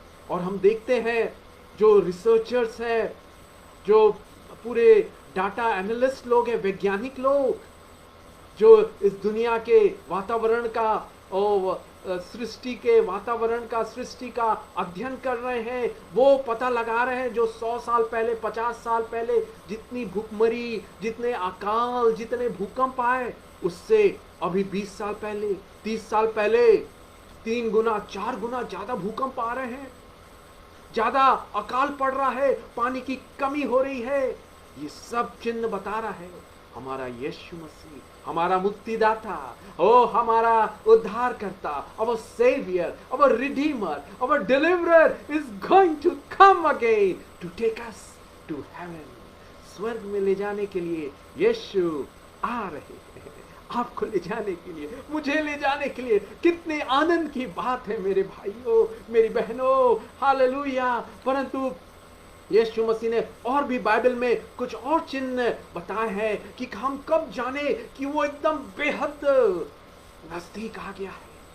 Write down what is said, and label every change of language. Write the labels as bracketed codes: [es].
[hi] और हम देखते हैं जो रिसर्चर्स हैं, जो पूरे डाटा एनालिस्ट लोग हैं, वैज्ञानिक लोग, जो इस दुनिया के वातावरण का और सृष्टि के वातावरण का, सृष्टि का अध्ययन कर रहे हैं, वो पता लगा रहे हैं जो 100 साल पहले, 50 साल पहले जितनी भूखमरी, जितने अकाल, जितने भूकंप आए, उससे अभी 20 साल पहले, 30 साल पहले 3 गुना 4 गुना ज्यादा भूकंप आ रहे हैं, ज्यादा अकाल पड़ रहा है, पानी की कमी हो रही है। ये सब चिन्ह बता रहा है हमारा यीशु मसीह, हमारा मुक्तिदाता, ओ हमारा उद्धार करता, [en] our savior, our redeemer, our deliverer is going to come again to take us to heaven. [hi] स्वर्ग में ले जाने के लिए यीशु आ रहे हैं, आपको ले जाने के लिए, मुझे ले जाने के लिए। कितने आनंद की बात है मेरे भाइयों, मेरी बहनों, हालेलुया। परंतु यीशु मसीह ने और भी बाइबल में कुछ और चिन्ह बताए हैं कि हम कब जाने कि वो एकदम बेहद नजदीक आ गया है।